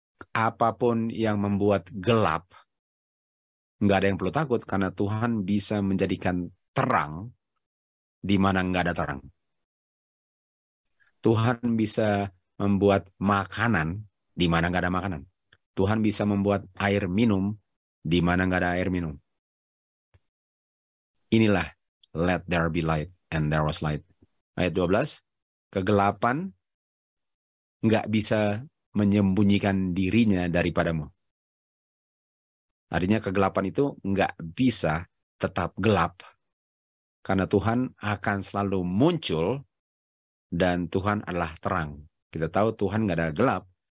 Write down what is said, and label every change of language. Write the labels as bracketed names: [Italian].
[Indonesian] Apapun yang membuat gelap, nggak ada yang perlu takut karena Tuhan bisa menjadikan terang di mana nggak ada terang. Tuhan bisa membuat makanan di mana nggak ada makanan. Tuhan bisa membuat air minum di mana nggak ada air minum. [English] Inilah let there be light, and there was light. [Indonesian] Ayat 12, kegelapan nggak bisa menyembunyikan dirinya daripadamu. Artinya kegelapan itu nggak bisa tetap gelap. Karena Tuhan akan selalu muncul dan Tuhan adalah terang. Kita tahu Tuhan nggak ada gelap.